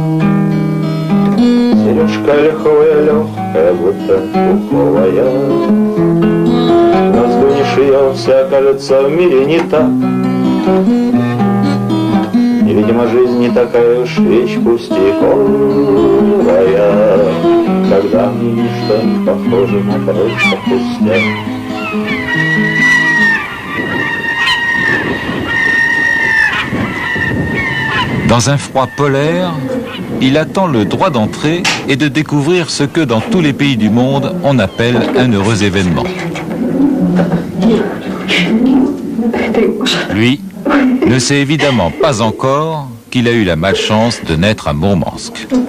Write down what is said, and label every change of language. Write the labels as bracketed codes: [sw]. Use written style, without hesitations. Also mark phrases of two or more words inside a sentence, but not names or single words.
[ru] Сережка легкая, будто пуховая, но сдунешь ее, вся кажется в мире не так. И, видимо, жизнь не такая уж вещь пустяковая, когда ничто не похоже на просто пустяк. [fr] Dans un froid polaire, il attend le droit d'entrée et de découvrir ce que dans tous les pays du monde on appelle un heureux événement. Lui ne sait évidemment pas encore qu'il a eu la malchance de naître à Mourmansk.